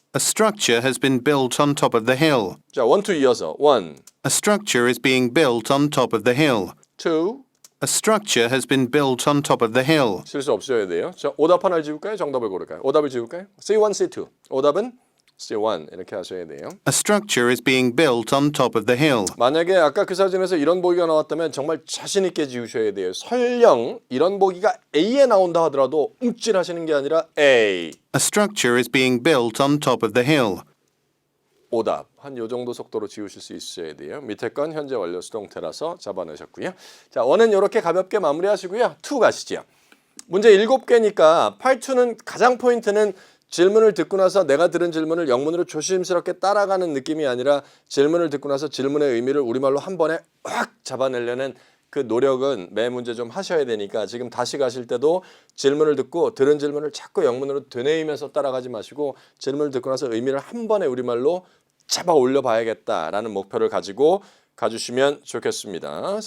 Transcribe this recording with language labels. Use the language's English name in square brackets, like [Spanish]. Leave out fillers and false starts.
[English] A structure has been built on top of the hill. [Korean] 자, 1, 2 이어서 1, [English] A structure is being built on top of the hill. [Korean] 2. [English] A structure has been built on top of the hill. [Korean] 실수 없으셔야 돼요. 자, 오답 하나를 지울까요? 정답을 고를까요? 오답을 지울까요? C1, C2. 오답은 C1 이렇게 하셔야 돼요. [English] A structure is being built on top of the hill. [Korean] 만약에 아까 그 사진에서 이런 보기가 나왔다면 정말 자신 있게 지우셔야 돼요. 설령 이런 보기가 A에 나온다 하더라도 움찔하시는 게 아니라 A. [English] A structure is being built on top of the hill. [Korean] 오답. 한 요 정도 속도로 지우실 수 있어야 돼요. 밑에 건 현재 완료 수동태라서 잡아내셨고요. 자, 1은 이렇게 가볍게 마무리하시고요. 2 가시죠. 문제 7개니까 파트 2는 가장 포인트는 질문을 듣고 나서 내가 들은 질문을 영문으로 조심스럽게 따라가는 느낌이 아니라 질문을 듣고 나서 질문의 의미를 우리말로 한 번에 확 잡아내려는 그 노력은 매 문제 좀 하셔야 되니까 지금 다시 가실 때도 질문을 듣고 들은 질문을 자꾸 영문으로 되뇌이면서 따라가지 마시고 질문을 듣고 나서 의미를 한 번에 우리말로 잡아 올려 봐야겠다라는 목표를 가지고 가주시면 좋겠습니다.